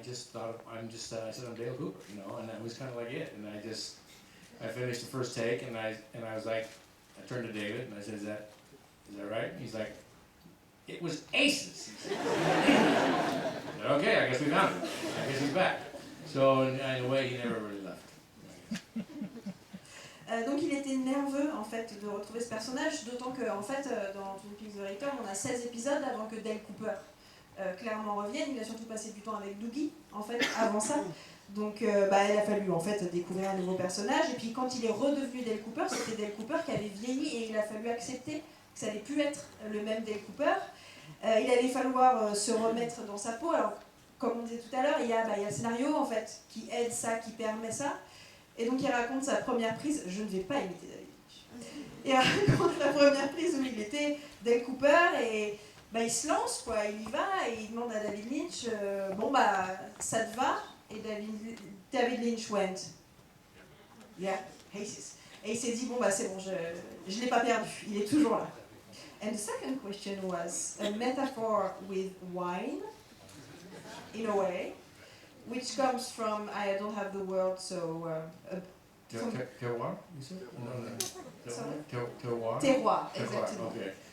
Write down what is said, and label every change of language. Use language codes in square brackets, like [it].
[en] just thought, I said, I'm Dale Cooper, you know, and that was kind of like it. And I finished the first take, and I was like, I turned to David, and I said, is that right? And he's like, it was aces. He said, okay, I guess we found it. I guess he's back. So in a way, he never really left. [fr] Donc il était nerveux en fait de retrouver ce personnage, d'autant que en fait dans Twin Peaks The Return on a 16 épisodes avant que Dale Cooper clairement revienne. Il a surtout passé du temps avec Doogie en fait avant ça. Donc il a fallu en fait découvrir un nouveau personnage, et puis quand il est redevenu Dale Cooper, c'était Dale Cooper qui avait vieilli et il a fallu accepter que ça n'allait plus être le même Dale Cooper. Il allait falloir se remettre dans sa peau. Alors comme on disait tout à l'heure, il y a le scénario en fait qui aide ça, qui permet ça. Et donc il raconte sa première prise, je ne vais pas imiter David Lynch. Il raconte la première prise où il était Dale Cooper et il se lance quoi, il y va et il demande à David Lynch ça te va? Et [en] David Lynch went yeah, aces. [fr] Et il s'est dit c'est bon, je l'ai pas perdu, il est toujours là. [en] And the second question was a metaphor with wine in a way. Which comes from, I don't have the word, so... Terroir, you said? No. Sorry? Terroir? Terroir, exactly. Okay.